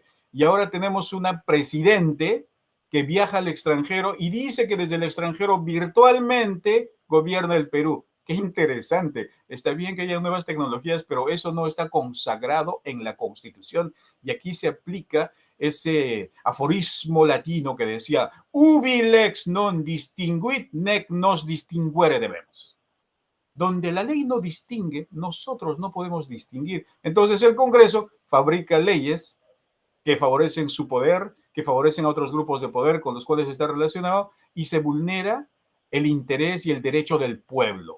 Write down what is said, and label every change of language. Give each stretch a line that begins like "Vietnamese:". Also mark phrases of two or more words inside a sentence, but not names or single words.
Spanish: Y ahora tenemos una presidente que viaja al extranjero y dice que desde el extranjero virtualmente gobierna el Perú. Qué interesante. Está bien que haya nuevas tecnologías, pero eso no está consagrado en la Constitución. Y aquí se aplica ese aforismo latino que decía,
Latin: ubi lex non distinguit, nec nos distinguere debemos.
Spanish: Donde la ley no distingue, nosotros no podemos distinguir. Entonces el Congreso fabrica leyes que favorecen su poder, que favorecen a otros grupos de poder con los cuales está relacionado y se vulnera el interés y el derecho del pueblo.